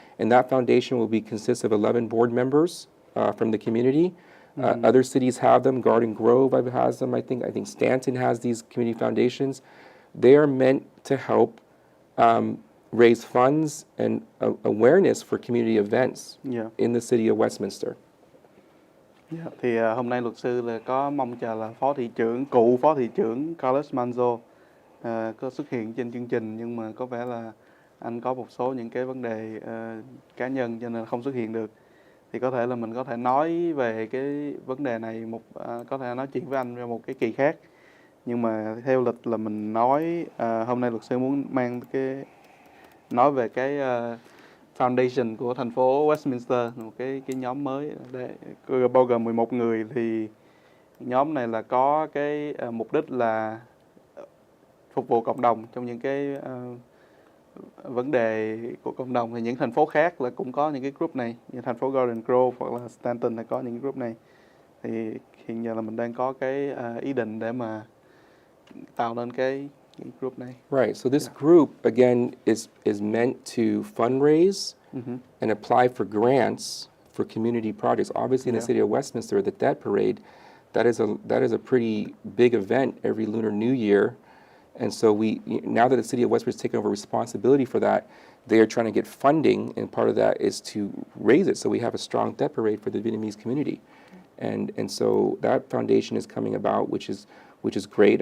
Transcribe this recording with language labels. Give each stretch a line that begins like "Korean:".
English: And that foundation will consist of 11 board members from the community. Other cities have them. Garden Grove has them. I think Stanton has these community foundations. They are meant to help raise funds and awareness for community events in the city of Westminster.
Vietnamese: Dạ, thì hôm nay luật sư là có mong chờ là cựu phó thị trưởng Carlos Manzo có xuất hiện trên chương trình, nhưng mà có vẻ là anh có một số những cái vấn đề cá nhân cho nên không xuất hiện được. Thì có thể là mình có thể nói về cái vấn đề này có thể nói chuyện với anh vào một cái kỳ khác. Nhưng mà theo lịch là mình nói hôm nay luật sư muốn nói về cái foundation của thành phố Westminster, một cái nhóm mới để bao gồm 11 người. Thì nhóm này là có cái mục đích là phục vụ cộng đồng trong những cái vấn đề của cộng đồng. Thì những thành phố khác là cũng có những cái group này, như thành phố Garden Grove hoặc là Stanton là có những group này. Thì hiện giờ là mình đang có cái ý định để mà tạo nên cái group này.
English: Right. So this group again is meant to fundraise and apply for grants for community projects. Obviously, in the city of Westminster, the Dead Parade, that is a pretty big event every Lunar New Year, and so now that the city of Westminster has taken over responsibility for that, they are trying to get funding, and part of that is to raise it so we have a strong Dead Parade for the Vietnamese community, and so that foundation is coming about, which is great.